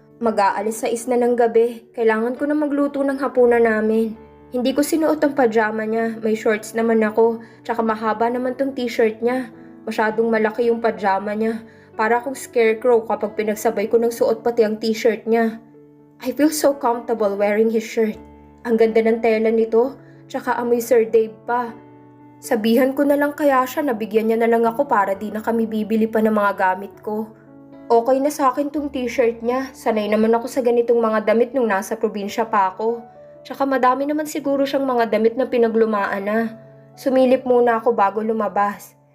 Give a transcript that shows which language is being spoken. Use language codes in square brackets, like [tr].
[tl] Mag-aalis sa 6 na ng gabi. Kailangan ko na magluto ng hapunan namin. Hindi ko sinuot ang pajama niya. May shorts naman ako. Tsaka mahaba naman tong t-shirt niya. Masyadong malaki yung pajama niya. Para akong scarecrow kapag pinagsabay ko ng suot pati ang t-shirt niya. [en] I feel so comfortable wearing his shirt. [tl] Ang ganda ng tela nito. Tsaka amoy Sir Dave pa. Sabihan ko na lang kaya siya na bigyan niya na lang ako para di na kami bibili pa ng mga gamit ko. Okay na sa akin tong t-shirt niya. Sanay naman ako sa ganitong mga damit nung nasa probinsya pa ako. Tsaka madami naman siguro siyang mga damit na pinaglumaan na. Sumilip muna ako bago lumabas.